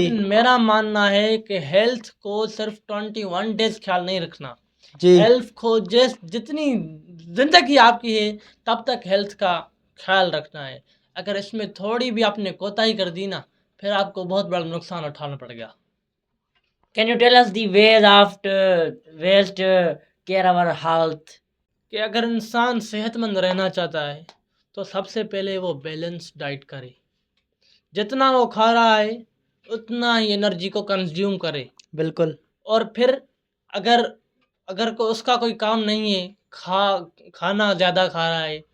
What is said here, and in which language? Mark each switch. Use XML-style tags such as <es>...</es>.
<ur>لیکن میرا ماننا ہے کہ ہیلتھ کو صرف 21 ڈیز خیال نہیں رکھنا. جی. ہیلتھ کو جتنی زندگی آپ کی ہے تب تک ہیلتھ کا خیال رکھنا ہے. اگر اس میں تھوڑی بھی آپ نے کوتاہی کر دی نا پھر آپ کو بہت بڑا نقصان اٹھانا پڑے گا.</ur> <en>Can you tell us the ways to care our health?</en> <ur>کہ اگر انسان صحت مند رہنا چاہتا ہے تو سب سے پہلے وہ بیلنس ڈائٹ کرے. جتنا وہ کھا رہا ہے اتنا ہی انرجی کو کنزیوم کرے. بالکل. اور پھر اگر اس کا کوئی کام نہیں ہے، کھانا زیادہ کھا رہا ہے</ur>